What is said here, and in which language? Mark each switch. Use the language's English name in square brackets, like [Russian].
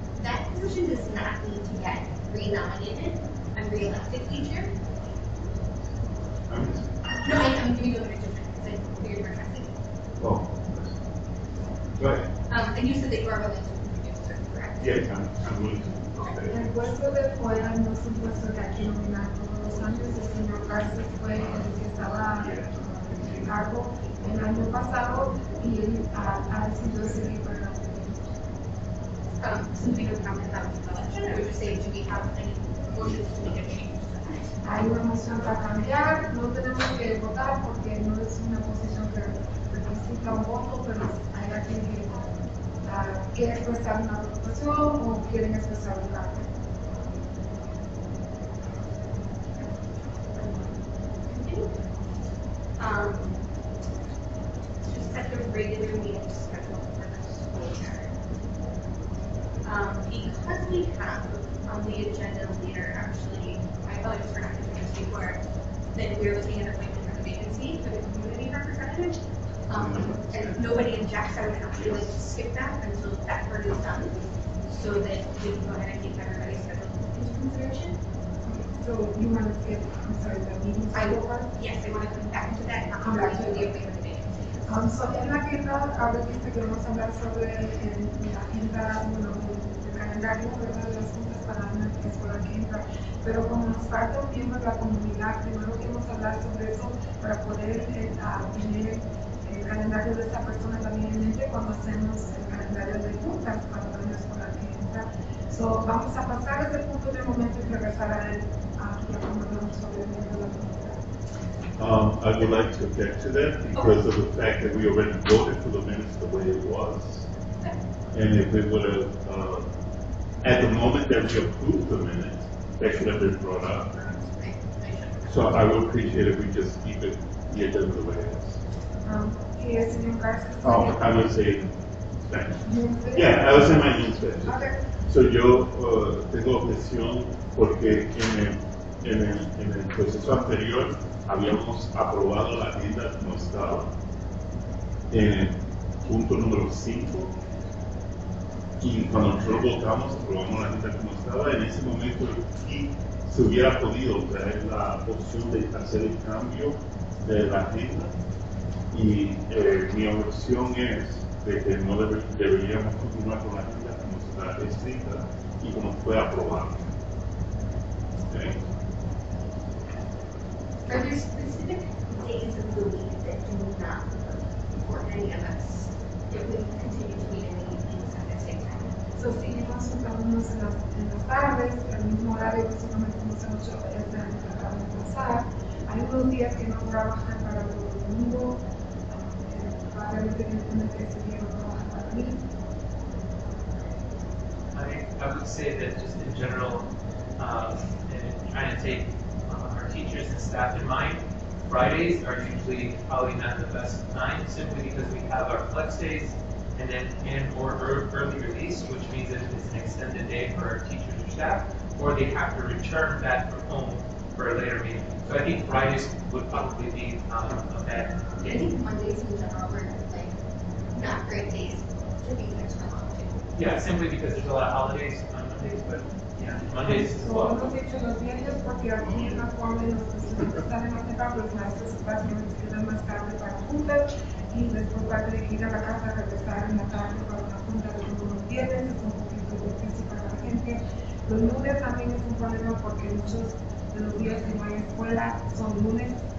[English] That position does not need to get re-nominated and re-elected each year. No, I'm giving you a different because I figured you were trusting. Oh. Go ahead. And you said that you are willing to reduce it, correct? Yes, I'm willing to. [Spanish] El puesto de FOIA no es un puesto que hay que nominar todos los años. El señor Garces fue el que estaba en cargo el año pasado y él ha decidido seguir para la [English] Since we don't have an election, I would just say, do we have any motions to make a change to that? [Spanish] Hay una moción para cambiar, no tenemos que votar porque no es una posición que necesita un voto, pero hay alguien que quiere expresar una votación o quieren expresar un cambio. [English] To set the regular meeting schedule for the school year. Because we have on the agenda later, actually, I apologize for not doing this before, that we're looking at appointment for the vacancy for the community representative. And nobody objects, I would actually like to skip that until that part is done, so that we can go ahead and keep everybody's schedule into consideration. So you want to skip, I'm sorry, the meeting schedule part? Yes, I want to come back to that, not come back to the appointment of the vacancy. [Spanish] So en la agenda, ahora dice que vamos a hablar sobre la agenda, bueno, el calendario, ¿verdad? De las juntas para la escuela que entra. Pero como nos falta un miembro de la comunidad, primero queremos hablar sobre eso para poder tener el calendario de esta persona también en mente cuando hacemos el calendario de juntas para la escuela que entra. So vamos a pasar ese punto de momento y regresar a él ya cuando hablamos sobre el miembro de la comunidad. [English] I would like to object to that because of the fact that we already voted for the minutes the way it was. And if it would have, at the moment that we approved the minutes, that should have been brought up. So I would appreciate if we just keep it the agenda the way it is. [Spanish] Y el señor Garza. [English] Oh, I would say Spanish. Yes. Yeah, I would say my own Spanish. Okay. [Spanish] So yo tengo objeción porque en el proceso anterior habíamos aprobado la agenda como estaba en el punto número 5 y cuando nosotros votamos aprobamos la agenda como estaba. En ese momento sí se hubiera podido traer la opción de hacer el cambio de la agenda y mi objeción es de que no deberíamos continuar con la agenda como está escrita y como fue aprobada. [English] Okay. Are there specific days of the week that do not work for any of us if we continue to meet in the evenings at the same time? [Spanish] So seguimos juntándonos en las tardes, el mismo horario que solamente hemos hecho este año que acaba de pasar. Hay unos días que no trabajan para los domingos, probablemente que ese día no trabajan para mí. [English] I would say that just in general, and trying to take our teachers and staff in mind, Fridays are usually probably not the best time simply because we have our flex days or early release, which means that it's an extended day for our teachers or staff, or they have to return back from home for a later meeting. So I think Fridays would probably be a bad I day. think Mondays in general were like not great days to be extra long too. Yeah, simply because there's a lot of holidays on Mondays, but Yeah, Mondays as So, well. [Spanish] hemos dicho los viernes porque aquí en la forma en los estudiantes salen más temprano, los maestros básicamente se quedan más tarde para juntas y después va a tener que ir a la casa a regresar en la tarde para una junta de los viernes, es un poquito difícil para la gente. Los lunes también es un problema porque muchos de los días que no hay escuela son lunes.